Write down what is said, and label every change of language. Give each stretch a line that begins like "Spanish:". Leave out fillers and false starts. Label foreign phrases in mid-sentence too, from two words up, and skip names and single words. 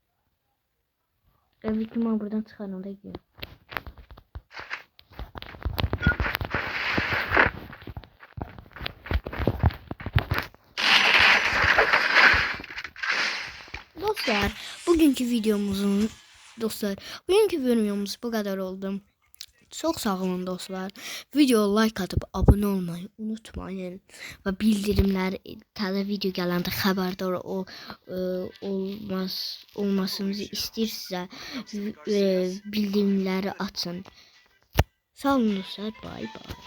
Turkish: Evet, ben buradan çıkarım da gidiyorum. Bugünkü videomuz bu kadar oldu. Çok sağ olun dostlar. Video like atıp abone olmayı unutmayın. Ve bildirimler taze video
Azerbaijani: gələndə xəbərdar olmasınızı istəyirsə bildirimləri açın.
Turkish: Sağ olun dostlar.
English: Bye bye.